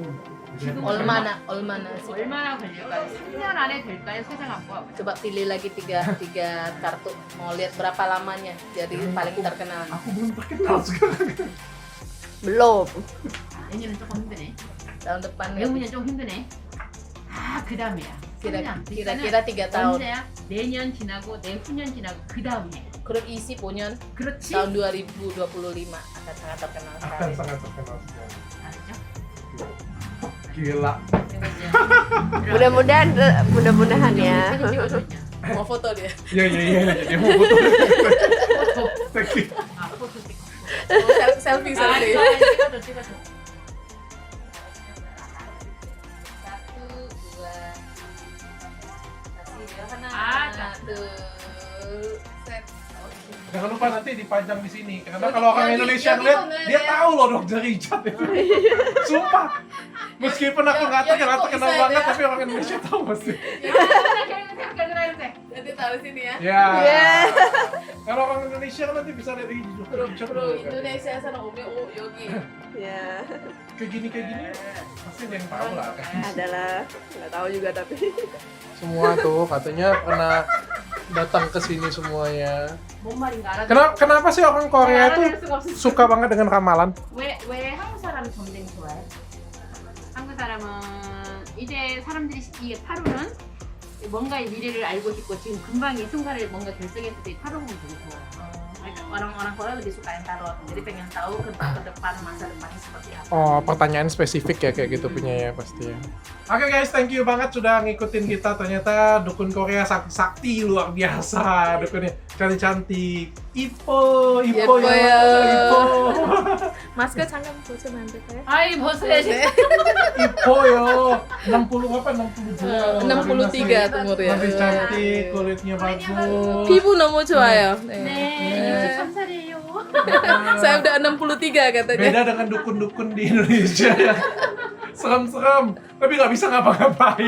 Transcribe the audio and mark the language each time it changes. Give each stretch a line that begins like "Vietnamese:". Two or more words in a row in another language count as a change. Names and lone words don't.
Korean: 지금
Indonesian: Olmana sih?
Korean: 얼마나 걸릴까요? 3년 안에 될까요? 세상 안과
Indonesian: Coba pilih lagi tiga kartu. Mau lihat berapa lamanya. Jadi paling terkenal. Aku belum terkenal sekarang. Belum.
Korean: 내년은 조금 힘드네.
Indonesian: Tahun depan ya.
Korean: 내후년 좀 힘드네. 그 다음이야.
Indonesian: Kira-kira 3 tahun.
Korean: 언제야? 내년 지나고 내후년 지나고 그 다음에.
Indonesian: Grup isi Punyon
Korean: 그렇지?
Indonesian: tahun 2025 akan sangat terkenal Akan sekali. sangat terkenal sekali.
Korean: 알았죠?
Indonesian: Gila. Mudah-mudahan ya. Mau foto dia. Iya. Dia mau foto.
English: Thank you.
Korean: 아, 포토 찍고.
Indonesian: Oh, selfie.
Korean: 찍어줘.
Indonesian: Satu, dua. Kasih ya. Ah, Satu. Set. Jangan lupa nanti dipajang di sini. Karena kalau orang Yogi- Indonesia Yogi ngeliat, ngomel dia ya. tahu loh Dokter Richard itu. Sumpah. Meskipun aku nggak Yogi terkenal kok terkenal bisa banget, ya? tapi orang Indonesia tahu pasti. Nanti taruh sini ya. Ya. Yeah. Kalau orang Indonesia kan nanti bisa lihat ini Dokter Richard. Bro, Indonesia sana Yogi. Ya, Kayak gini pasti ada yang tahu lah. adalah nggak tahu juga tapi. Semua tuh katanya pernah datang ke sini semuanya.
Korean: 뭔 말인가 알아?
Indonesian: Kenapa sih orang Korea tuh suka banget dengan ramalan?
Korean: 왜 한국 사람이 점쟁이 좋아해? 한국 사람은 이제 사람들이 이 8호는 뭔가의 미래를 알고 싶고 지금 금방 이 순간을 뭔가 결정했을 때 8호 보면 되게 좋아.
Indonesian: 그러니까 orang-orang Korea lebih suka yang tarot. Jadi pengen tahu ke depan masa depannya seperti apa. Oh, pertanyaan spesifik ya kayak gitu punya ya pasti ya. Oke guys,
English: thank you
Indonesian: banget sudah ngikutin kita. Ternyata dukun Korea sakti luar biasa. Dukunnya cantik-cantik. Ipo
Korean: 예뻐요.
Indonesian: ya. Ipo.
Korean: 마스크 잠깐 보시면 안 될까요? 아이 벗어야지.
Indonesian: Ipo yo. 60 apa 62. 63 umurnya. Masih cantik, kulitnya bagus.
Korean: 피부 너무 좋아요. 네, 63살이에요.
Indonesian: Saya udah 63 katanya. Beda dengan dukun-dukun di Indonesia ya. Serem-serem, tapi nggak bisa ngapa-ngapain.